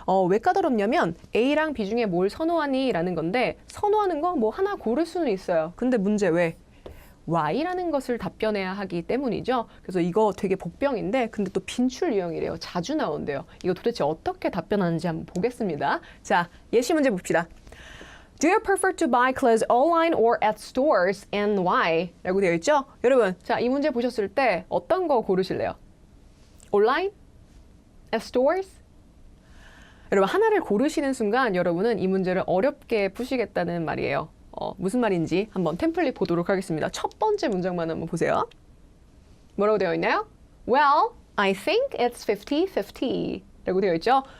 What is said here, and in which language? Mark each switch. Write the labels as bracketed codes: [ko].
[ko] 왜 까다롭냐면 A랑 B 중에 뭘 선호하니? 라는 건데, 선호하는 거 뭐 하나 고를 수는 있어요. 근데 문제 왜? Y라는 것을 답변해야 하기 때문이죠. 그래서 이거 되게 복병인데, 근데 또 빈출 유형이래요. 자주 나온대요. 이거 도대체 어떻게 답변하는지 한번 보겠습니다. 자, 예시 문제 봅시다. [en] Do you prefer to buy clothes online or at stores and why? [ko] 라고 되어 있죠? 여러분, 자, 이 문제 보셨을 때 어떤 거 고르실래요? 온라인? [en] At stores? [ko] 여러분, 하나를 고르시는 순간 여러분은 이 문제를 어렵게 푸시겠다는 말이에요. 무슨 말인지 한번 템플릿 보도록 하겠습니다. 첫 번째 문장만 한번 보세요. 뭐라고 되어 있나요? [en] Well, I think it's 50-50 [ko] 라고 되어 있죠?